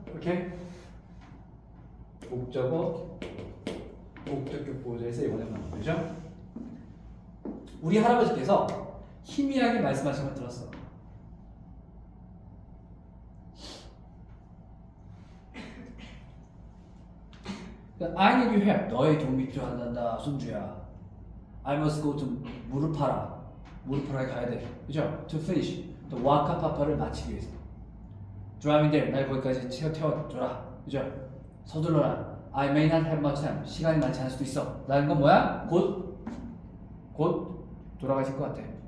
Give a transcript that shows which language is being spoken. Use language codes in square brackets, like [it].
[ko] 이렇게 목적어, 목적격 보호자에서 원형 나온 거죠. 우리 할아버지께서 희미하게 말씀하신 걸 들었어. [en] I need your help. [ko] 너의 도움이 필요하단다, 손주야. [en] I must go to 무릎파라. [ko] 무릎파라에 가야 돼. 그죠? [en] To finish the [ko] 와카파파를 마치기 위해서. [en] Driving there. [ko] 날 거기까지 태워줘라. 그죠? 서둘러라. [en] I may not have much time. [ko] 시간이 많지 않을 수도 있어. 라는 건 뭐야? 곧 돌아가실 것 같아.